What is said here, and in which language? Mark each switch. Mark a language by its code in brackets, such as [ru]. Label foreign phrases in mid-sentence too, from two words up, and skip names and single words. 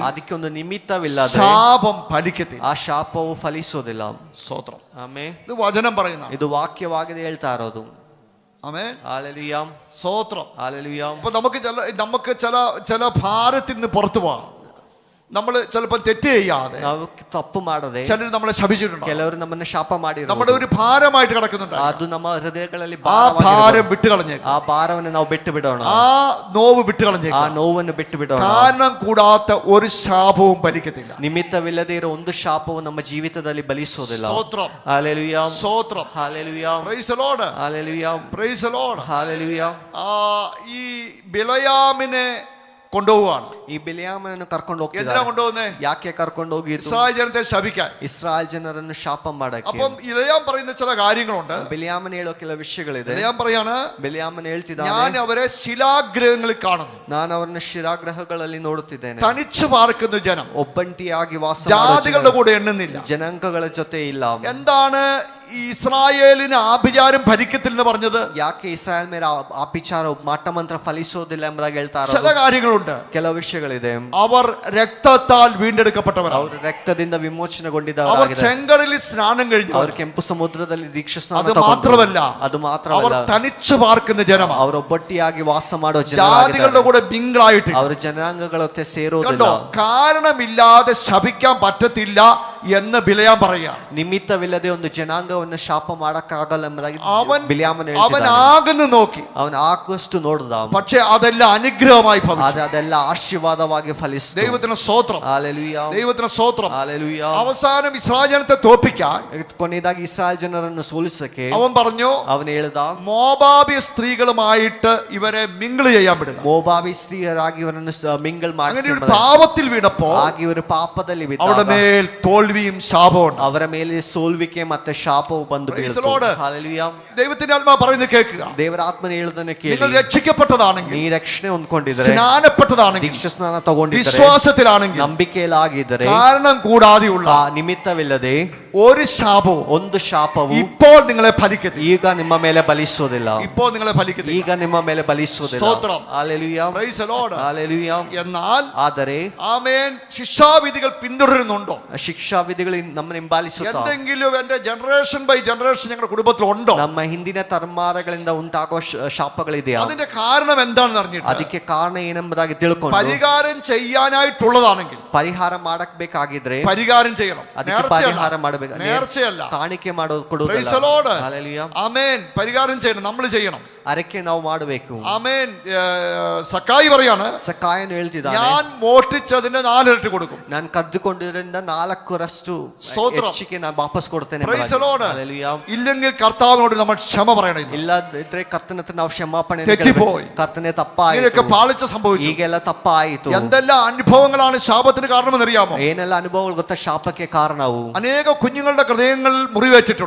[kn] ಅದಕ್ಕೆ ಒಂದು ನಿಮಿತ್ತವಿಲ್ಲದೆ [ml] ശാപം ഫലിക്കത്തില്ല. [kn] ಆ ಶಾಪವು ಫಲಿಸೋದಿಲ್ಲ. [ml] സ്തോത്രം. [kn] ಆಮೆನ್. [ml] ഇത് വചനം പറയുന്ന, [kn] ಇದು ವಾಕ್ಯವಾಗಿದೆ ಹೇಳ್ತಾ ಇರೋದು. [ml] ആമേൻ. ഹല്ലേലൂയ. സ്തോത്രം. ഹല്ലേലൂയ. അപ്പൊ നമുക്ക് ചില ഭാരത്തിൽ നിന്ന് പുറത്തു പോവാം. നമ്മൾ ചിലപ്പോൾ തെറ്റ് ചെയ്യാതെ, [kn] ನಾವು ತಪ್ಪು ಮಾಡದೆ, [ml] ചിലർ നമ്മളെ ശപിച്ചിട്ടുണ്ട്, [kn] ಕೆಲವರು ನಮ್ಮನ್ನ ಶಾಪ ಮಾಡಿರೋದು, [ml] നമ്മുടെ ഒരു ഭാരമായിട്ട് കിടക്കുന്നുണ്ട്. [kn] ಅದು ನಮ್ಮ ಹೃದಯಗಳಲ್ಲಿ [ml] ആ ഭാരം വിട്ടുകളഞ്ഞേക്ക്, [kn] ಆ ಭಾರವನ್ನು ನಾವು ಬಿಟ್ಟು ಬಿಡೋಣ, [ml] ആ നോവ് വിട്ടുകളഞ്ഞേക്ക്. [kn] ಆ ನೋವನ್ನು ಬಿಟ್ಟು ಬಿಡೋಣ. [ml] കാരണം കൂടാത്ത ഒരു ശാപവും ഫലിക്കത്തില്ല. [kn] ನಿಮಿತ್ತವಿಲ್ಲದೆ ಇರೋ ಒಂದು ಶಾಪವು ನಮ್ಮ ಜೀವಿತದಲ್ಲಿ ಬಲಿಸೋದಿಲ್ಲ. [ml] സ്തോത്രം. [kn] ಹಲ್ಲೆಲೂಯ. [ml] സ്തോത്രം. [kn] ಹಲ್ಲೆಲೂಯ. [en] Praise the Lord. [kn] ಹಲ್ಲೆಲൂಯ. [en] Praise the Lord. [kn] ಹಲ್ಲೆಲೂಯ. [ml] ഈ ബിലയാമിനെ കൊണ്ടുപോവാണ്. [kn] ಈ ಬಿಲ್ಯಾಮನನ್ನು ಕರ್ಕೊಂಡು [ml] എന്തിനാ [kn] ಹೋಗ್ತಿದ್ದಾರೆ. [ml] കൊണ്ടുപോകുന്നേ? [kn] ಯಾಕೆ ಕರ್ಕೊಂಡು ಹೋಗಿದ್ರು? [ml] ഇസ്രായേൽ ജനത്തെ ശപിക്കാൻ. [kn] ಇಸ್ರಾಯೇಲ್ ಜನರನ್ನು ಶಾಪ ಮಾಡಕ್ಕೆ. [ml] അപ്പം ഇലയാം പറയുന്ന ചില കാര്യങ്ങളുണ്ട്. [kn] ಬಿಲ್ಯಾಮನ ಹೇಳೋ ಕೆಲವು ವಿಷಯಗಳಿದೆ. [ml] ഇലയാം പറയാണ്, [kn] ಬಿಲ್ಯಾಮನ ಹೇಳ್ತಿದ್ದಾನೆ, [ml] ഞാൻ അവരെ ശിലാഗ്രഹങ്ങളിൽ കാണുന്നു, [kn] ನಾನು ಅವರನ್ನು ಶಿಲಾಗ್ರಹಗಳಲ್ಲಿ ನೋಡುತ್ತಿದ್ದೇನೆ. [ml] തനിച്ചു പാർക്കുന്ന ജനം, [kn] ಒಬ್ಬಂಟಿಯಾಗಿ ವಾಸ [ml] ജാതികളുടെ കൂടെ എണ്ണുന്നില്ല, [kn] ಜನಾಂಗಗಳ ಜೊತೆ ಇಲ್ಲ. [ml] എന്താണ് ഇസ്രായേലിന് ആഭിചാരം ഫലിക്കത്തില്ല എന്ന് പറഞ്ഞത്? [kn] ಯಾಕೆ ಇಸ್ರಾಯೇಲ್ ಮೇಲೆ ಆಪಿಚಾರ ಮಾಟಮಂತ್ರ ಫಲಿಸೋದಿಲ್ಲ ಎಂಬುದಾಗಿ ಹೇಳ್ತಾರೆ. [ml] ചില കാര്യങ്ങളുണ്ട്. [kn] ಕೆಲವು ವಿಷಯಗಳಿದೆ. [ml] അവർ രക്തത്താൽ വീണ്ടെടുക്കപ്പെട്ടവരാണ്. [kn] ಅವರು ರಕ್ತದಿಂದ [ml] അവർ [kn] ವಿಮೋಚನೆಗೊಂಡಿದ್ದಾರೆ. [ml] ചെങ്കടലിൽ സ്നാനം കഴിഞ്ഞു. [kn] ಅವರು ಕೆಂಪು ಸಮುದ್ರದಲ್ಲಿ ದೀಕ್ಷಾ ಸ್ನಾನ [ml] അത് [kn] ತಗೊಂಡ್ರು. [ml] മാത്രമല്ല, [kn] ಅದು [ml] അവർ [kn] ಮಾತ್ರವಲ್ಲ, [ml] തനിച്ചു പാർക്കുന്ന ജനമാണ്. [kn] ಅವರು ಒಬ್ಬಟ್ಟಿಯಾಗಿ ವಾಸ ಮಾಡೋ [ml] ജാതികളുടെ കൂടെ മിംഗിളായിട്ട്. [kn] ಅವರು ജനാಂಗಗಳ ಜೊತೆ ಸೇರೋದಿಲ್ಲ. [ml] കണ്ടോ, കാരണമില്ലാതെ ശപിക്കാൻ പറ്റത്തില്ല എന്ന് ബിലയാം പറയുക. [kn] ನಿಮಿತ್ತವಿಲ್ಲದೆ ಒಂದು ಜನಾಂಗವನ್ನು ಶಾಪ ಮಾಡಕ್ಕಾಗಲ್ಲ ಎಂಬುದಾಗಿ [ml] അവൻ [kn] ಬಿಲ್ಯಾಮನ ಹೇಳ್ತಿದ್ದಾನೆ. [ml] ആകുന്നു നോക്കി, [kn] ಅವನು ಆಗುವಷ್ಟು ನೋಡಿದ, [ml] പക്ഷെ അതെല്ലാം അനുഗ്രഹമായി ഭവിച്ചു. [kn] ಅದೆಲ್ಲ ಆಶೀರ್ವಾದವಾಗಿ ಫಲಿಸಿತು. [ml] ദൈവത്തിന് സ്തോത്രം. ഹല്ലേലൂയ. ദൈവത്തിന് സ്തോത്രം. ഹല്ലേലൂയ. അവസാനം ഇസ്രായേൽ ജനത്തെ തോൽപ്പിക്കാൻ [kn] ಕೊನೆಯದಾಗಿ ಇಸ್ರಾಯೇಲ್ ಜನರನ್ನು ಸೋಲಿಸಕ್ಕೆ [ml] അവൻ പറഞ്ഞു, [kn] ಅವನು ಹೇಳಿದ, [ml] മോവാബിയ സ്ത്രീകളുമായിട്ട് ഇവരെ മിങ്കിള് ചെയ്യാൻ വിടുക. [kn] ಮೋವಾಬಿ ಸ್ತ್ರೀಯರಾಗಿ ಇವರನ್ನು ಮಿಂಗಲ್ [ml] അങ്ങനെ [kn] ಮಾಡಿ [ml] ഒരു പാപത്തിൽ വീണപ്പോ [kn] ಆಗಿ ಇವರು ಪಾಪದಲ್ಲಿ [ml] അവരുടെ [kn] ಬಿದ್ದಾಗ [ml] മേൽ തോൽവിയും ശാപവും. [kn] ಅವರ ಮೇಲೆ ಸೋಲ್ವಿಕೆ ಮತ್ತೆ ಶಾಪವು ಬಂದು [en] Praise the [kn] ಬೀಳ್ತು. [en] Lord. [kn] ಹಲ್ಲೆಲೂಯ. [ml] ദൈവത്തിന്റെ ആത്മാവ് പറയുന്നത് കേൾക്കുക. [kn] ದೇವರ ಆತ್ಮನ ಹೇಳುವುದನ್ನು [ml] നിങ്ങൾ [kn] ಕೇಳಿ. [ml] രക്ഷിക്കപ്പെട്ടതാണെങ്കിൽ, [kn] ನೀ ರಕ್ಷಣೆ ಹೊಂದ್ಕೊಂಡಿದ್ರೆ, [ml] സ്നാനപ്പെട്ടതാണെങ്കിൽ, [kn] ದೀಕ್ಷಾ ಸ್ನಾನ ತಗೊಂಡಿದ್ರೆ, [ml] വിശ്വാസത്തിലാണെങ്കിൽ, [kn] ನಂಬಿಕೆಯಲ್ಲಾಗಿದ್ದರೆ, [ml] കാരണം കൂടാതെയുള്ള [kn] ಆ ನಿಮಿತ್ತವಿಲ್ಲದೆ [ml] ഒരു ശാപവും [kn] ಒಂದು ಶಾಪವು [ml] ഇപ്പോൾ നിങ്ങളെ ഫലിക്കത്തില്ല. [kn] ಈಗ ನಿಮ್ಮ ಮೇಲೆ ಬಲಿಸೋದಿಲ್ಲ. [ml] ഇപ്പോൾ നിങ്ങളെ ഫലിക്കത്തില്ല. [kn] ಈಗ ನಿಮ್ಮ ಮೇಲೆ ಬಲಿಸೋದಿಲ್ಲ. [ml] സ്തോത്രം. ഹല്ലേലൂയ. [en] Praise the Lord. [ml] ഹല്ലേലൂയ. എന്നാൽ [kn] ಆದರೆ [ml] ആമേൻ ശിക്ഷാവിധികൾ പിന്തുടരുന്നുണ്ടോ? [kn] ಶಿಕ್ಷಾ ವಿಧಿಗಳು ನಮ್ಮನ್ನು ಹಿಂಬಾಲಿಸುತ್ತಾ? [ml] എന്തെങ്കിലും എന്റെ [en] generation by generation [ml] ഞങ്ങളുടെ കുടുംബത്തിൽ ഉണ്ടോ? [kn] ನಮ್ಮ ಹಿಂದಿನ ತಲೆಮಾರುಗಳಿಂದ ಉಂಟಾಗುವ ಶಾಪಗಳಿದೆಯಾ? [ml] അതിന്റെ കാരണം എന്താണെന്ന് അറിഞ്ഞിട്ട് [kn] ಅದಕ್ಕೆ ಕಾರಣ ಏನೆಂಬುದಾಗಿ ತಿಳ್ಕೊಂಡು [ml] പരിഹാരം ചെയ്യാനായിട്ടുള്ളതാണെങ്കിൽ [kn] ಪರಿಹಾರ ಮಾಡಬೇಕಾಗಿದ್ರೆ [ml] പരിഹാരം ചെയ്യണം. [kn] ಅದಕ್ಕೆ ಪರಿಹಾರ ಮಾಡಬೇಕು. [ml] നേർച്ചയല്ല, [kn] ಕಾಣಿಕೆ [en] Praise the [kn] ಕೊಡುವುದಲ್ಲ. [en] Lord. Hallelujah. [ml] ആമേൻ. പരിഹാരം ചെയ്യണം, നമ്മൾ ചെയ്യണം. [kn] ಅರಕೆ ನಾವು ಮಾಡಬೇಕು. [ml] ആമേൻ. സക്കായി പറയാണ്, [kn] ಸಕಾಯನು ಹೇಳ್ತಿದ್ದಾನೆ, [ml] ഞാൻ മോഷ്ടിച്ചതിന്റെ 4 ഇരട്ടി കൊടുക്കും. [kn] ನಾನು ಕದ್ದುಕೊಂಡಿದ್ದರಿಂದ 4ರಷ್ಟು ಸ್ತೋತ್ರ. ಹೆಚ್ಚಿಗೆ ನಾನು ವಾಪಸ್ ಕೊಡ್ತೇನೆ. [en] Praise the Lord. Hallelujah. [ml] ഇല്ലെങ്കിൽ കർത്താവിനോട് നമ്മൾ ക്ഷമ പറയണം. [kn] ಇಲ್ಲದಿದ್ರೆ ಕರ್ತನ ಹತ್ರ ನಾವು ಕ್ಷಮಾಪಣೆ [ml] തെറ്റിപ്പോയി. [kn] ಕರ್ತನೆ ತಪ್ಪಾಯಿತು, [ml] ഇങ്ങനെയൊക്കെ പാളിച്ച സംഭവിച്ചു. [kn] ಈಗೆಲ್ಲ ತಪ್ಪಾಯಿತು. [ml] എന്തെല്ലാം അനുഭവങ്ങളാണ് ശാപത്തിന് കാരണമെന്ന് അറിയാമോ? [kn] ಏನೆಲ್ಲ ಅನುಭವಗಳು ಗೊತ್ತಾ ಶಾಪಕ್ಕೆ ಕಾರಣವು? [ml] അനേക കുഞ്ഞുങ്ങളുടെ ഹൃദയങ്ങൾ മുറിവേറ്റിട്ടുണ്ട്.